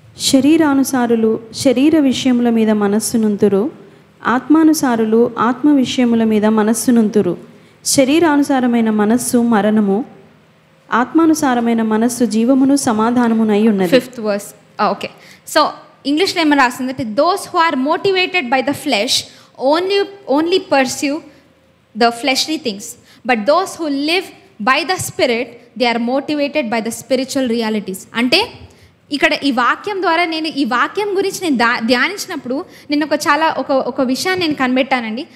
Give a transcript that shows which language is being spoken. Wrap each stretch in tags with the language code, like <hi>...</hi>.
<te>శరీరానుసారులు శరీర విషయముల మీద మనస్సునుంతురు, ఆత్మానుసారులు ఆత్మ విషయముల మీద మనస్సునుంతురు. శరీరానుసారమైన మనస్సు మరణము, ఆత్మానుసారమైన మనస్సు జీవమును సమాధానమునై ఉన్నది.</te> <en>5th verse.</en> <te>ఓకే. సో ఇంగ్లీష్లో ఏమని రాసిందంటే,</te> <en>Those who are motivated by the flesh only pursue the fleshly things, but those who live by the spirit, they are motivated by the spiritual realities.</en> <te>అంటే ఇక్కడ ఈ వాక్యం ద్వారా నేను ఈ వాక్యం గురించి నేను ధ్యానించినప్పుడు నేను ఒక విషయాన్ని నేను కనిపెట్టానండి.</te>